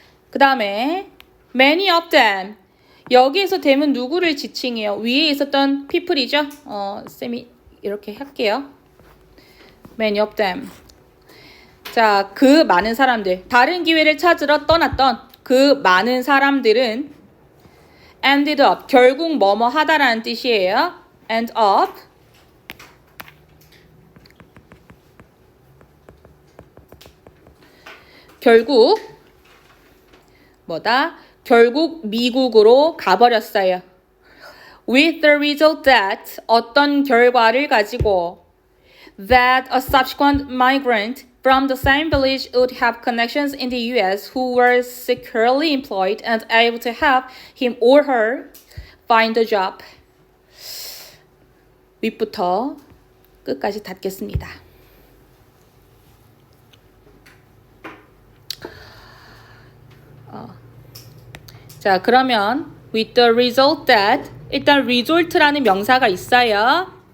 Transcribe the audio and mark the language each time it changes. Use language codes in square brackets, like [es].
[ko] 그 다음에 [en] many of them. [ko] 여기에서 them은 누구를 지칭해요? 위에 있었던 people이죠? 쌤이 이렇게 할게요. [en] many of them. [ko] 자, 그 많은 사람들. 다른 기회를 찾으러 떠났던 그 많은 사람들은 [en] ended up. [ko] 결국 뭐뭐 하다라는 뜻이에요. [en] end up. [ko] 결국 뭐다? 결국 미국으로 가버렸어요. [en] With the result that [ko] 어떤 결과를 가지고 [en] that a subsequent migrant from the same village would have connections in the US who were securely employed and able to help him or her find a job. [ko] 윗부터 끝까지 닫겠습니다. 자, 그러면 [en] with the result that [ko] 일단 result라는 명사가 있어요.